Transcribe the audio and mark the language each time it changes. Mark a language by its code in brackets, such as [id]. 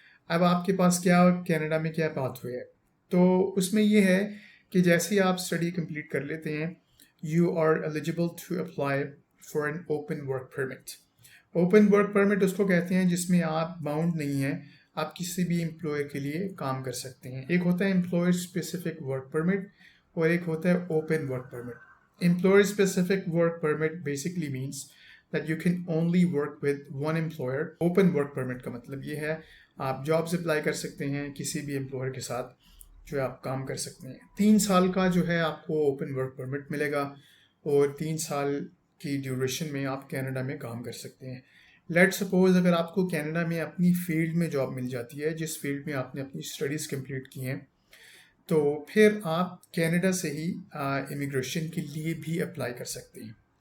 [ur] اب آپ کے پاس کینیڈا میں کیا پاتھ وے ہے؟ تو اس میں یہ ہے کہ جیسے ہی آپ اسٹڈی کمپلیٹ کر لیتے ہیں، [en] You are eligible to apply for an open work permit. [ur] Open work permit اس کو کہتے ہیں جس میں آپ باؤنڈ نہیں ہیں، آپ کسی بھی امپلائر کے لیے کام کر سکتے ہیں. ایک ہوتا ہے امپلائر اسپیسیفک ورک پرمٹ اور ایک ہوتا ہے open work permit. Employer specific work permit [en] Basically means that you can only work with one employer. [ur] Open work permit کا مطلب یہ ہے آپ جابز اپلائی کر سکتے ہیں کسی بھی امپلائر کے ساتھ جو ہے آپ کام کر سکتے ہیں. 3 سال کا جو ہے آپ کو اوپن ورک پرمٹ ملے گا اور 3 سال کی ڈیوریشن میں آپ کینیڈا میں کام کر سکتے ہیں. [en] let suppose [ur] اگر آپ کو کینیڈا میں اپنی فیلڈ میں جاب مل جاتی ہے جس فیلڈ میں آپ نے اپنی اسٹڈیز کمپلیٹ کی ہیں تو پھر آپ کینیڈا سے ہی امیگریشن کے لیے بھی اپلائی کر سکتے ہیں.